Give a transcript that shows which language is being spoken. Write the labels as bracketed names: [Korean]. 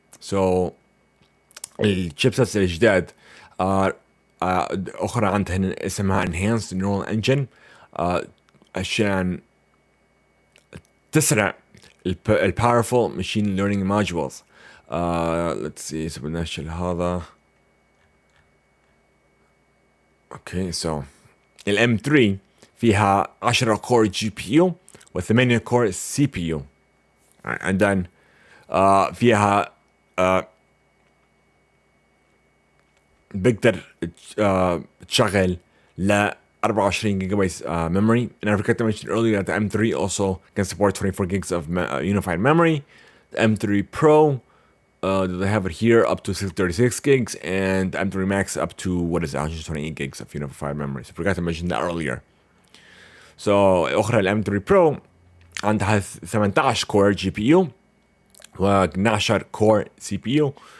[Arabic] so الشيبسيتس الجداد اخرى عندها اسمها [English] enhanced neural engine [Arabic] عشان تسرع [English] powerful machine learning modules. let's see [Arabic] بدناش هذا. اوكي so الام 3 فيها 10 كور جي بي يو و8 كور سي بي يو. [English] and then [Arabic] فيها بقدر تشغل ل 24 جيجا بايت memory. [English] And I forgot to mention earlier that the M3 also can support 24 gigs of unified memory. The M3 Pro, they have it here up to 636 gigs, and the M3 Max up to 128 gigs of unified memory. So I forgot to mention that earlier. [Arabic] So أخرى ال M3 Pro عندها 18 كور جي بي يو و 12 كور سي بي يو.